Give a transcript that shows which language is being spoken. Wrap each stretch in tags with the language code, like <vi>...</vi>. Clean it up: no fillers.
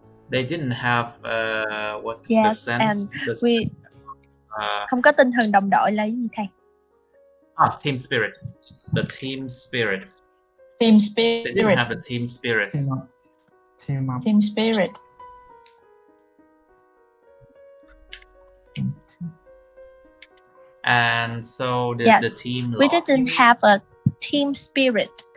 <en>They didn't have the sense.</en> <vi>Không có tinh thần đồng đội là gì thầy?</vi> <en>Team spirit. The team spirit. Team spirit. They didn't have the team spirit. Team up. Team spirit. And so the team lost. We didn't have a team spirit.</en>